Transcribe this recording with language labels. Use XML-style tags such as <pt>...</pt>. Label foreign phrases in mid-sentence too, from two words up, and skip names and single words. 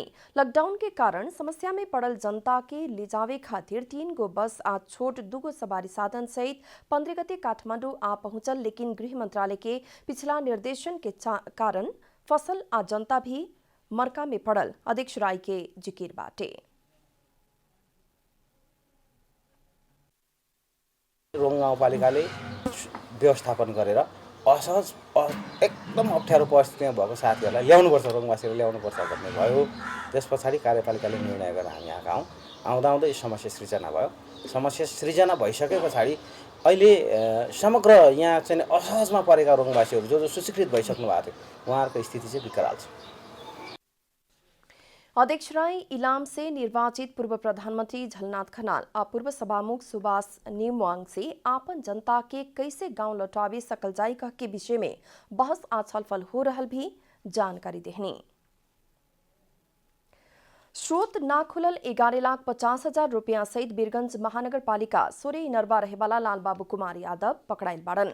<bho>लॉकडाउन के कारण समस्या में पड़ल जनता के लिजावे खातिर 3 गो बस आज छोट 2 गो सवारी साधन सहित 15 गते काठमाडौँ आ पहुंचल, लेकिन गृह मंत्रालय के पिछला निर्देश के कारण फसल आ जनता भी मरका में पड़ल अध्यक्ष राय के जिकिर बाटे।</bho> <ne>रोङ गाउँपालिकाले व्यवस्थापन गरेर असहज एकदम अप्ठ्यारो परिस्थितिमा भएको साथीहरूलाई ल्याउनुपर्छ, रोङवासीहरू ल्याउनुपर्छ भन्ने भयो। त्यस पछाडि कार्यपालिकाले निर्णय गरेर हामी यहाँ आउँदा आउँदै समस्या सृजना भयो। समस्या सृजना भइसके पछाडि अहिले समग्र यहाँ चाहिँ असहजमा परेका रोङवासीहरू जो सुस्वीकृत भइसक्नु भएको थियो उहाँहरूको स्थिति चाहिँ विकराल छ।</ne> <bho>अध्यक्ष राय इलाम से निर्वाचित पूर्व प्रधानमंत्री झलनाथ खनाल और पूर्व सभामुख सुभाष नेमवांग से आपन जनता के कैसे गांव लौटावे सकल जाई कह के विषय में बहस आ छलफल हो रहल भी जानकारी देहनी। स्रोत ना खुलल 11,50,000 रुपया सहित वीरगंज महानगर पालिका सोरे इनरवा रहेवाला लालबाबू कुमार यादव पकड़ाइल बाड़न।</bho>